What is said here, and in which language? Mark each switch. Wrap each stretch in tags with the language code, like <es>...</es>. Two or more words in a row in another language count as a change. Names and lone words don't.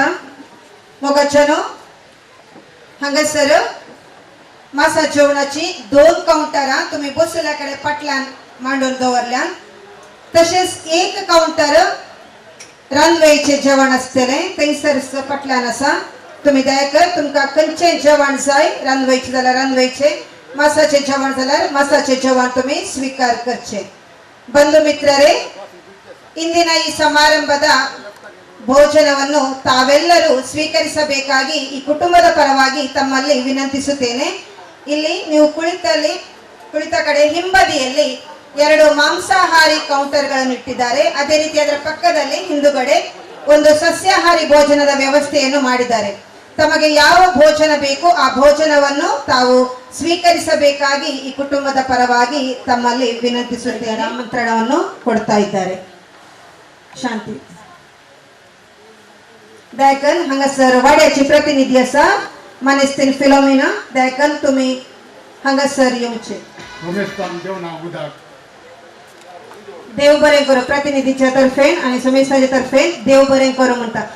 <kok>मोगाच्यानो हांगासर मासा जेवणाची 2 काउंटरां तुम्ही बसल्या कडे पाटल्यान मांडून दवरल्यान. तशेंच एक काउंटर रांदवेचे जेवण आसतलें थंयसर पाटल्यान आसा. तुम्ही दयाकर तुमकां खंयचें जेवण जाय रांदवेचे जाल्यार रांदवेचे, मासाचे जेवण जाल्यार मासाचे जेवण तुम्ही स्वीकार करचे.</kok> <kn>ಬಂಧು ಮಿತ್ರರೇ, ಇಂದಿನ ಈ ಸಮಾರಂಭದ ಭೋಜನವನ್ನು ತಾವೆಲ್ಲರೂ ಸ್ವೀಕರಿಸಬೇಕಾಗಿ ಈ ಕುಟುಂಬದ ಪರವಾಗಿ ತಮ್ಮಲ್ಲಿ ವಿನಂತಿಸುತ್ತೇನೆ. ಇಲ್ಲಿ ನೀವು ಕುಳಿತ ಕಡೆ ಹಿಂಬದಿಯಲ್ಲಿ 2 ಮಾಂಸಾಹಾರಿ ಕೌಂಟರ್ಗಳನ್ನು ಇಟ್ಟಿದ್ದಾರೆ. ಅದೇ ರೀತಿ ಅದರ ಪಕ್ಕದಲ್ಲಿ ಹಿಂದುಗಡೆ ಒಂದು ಸಸ್ಯಾಹಾರಿ ಭೋಜನದ ವ್ಯವಸ್ಥೆಯನ್ನು ಮಾಡಿದ್ದಾರೆ. ತಮಗೆ ಯಾವ ಭೋಜನ ಬೇಕು ಆ ಭೋಜನವನ್ನು ತಾವು ಸ್ವೀಕರಿಸಬೇಕಾಗಿ ಈ ಕುಟುಂಬದ ಪರವಾಗಿ ತಮ್ಮಲ್ಲಿ ವಿನಂತಿಸುತ್ತೇನೆ. ಆಮಂತ್ರಣವನ್ನು ಕೊಡ್ತಾ ಇದ್ದಾರೆ.</kn> <kok>शांती दायकन हांगासर वाड्याची प्रतिनिधी आसा मानेस्तीन फिलोमिना. दायकन तुम्ही हांगासर येवचे. देव बरें करूं प्रतिनिधीच्या तर्फे आणि समेस्ताच्या तर्फे देव बरें करूं म्हणटा.</kok>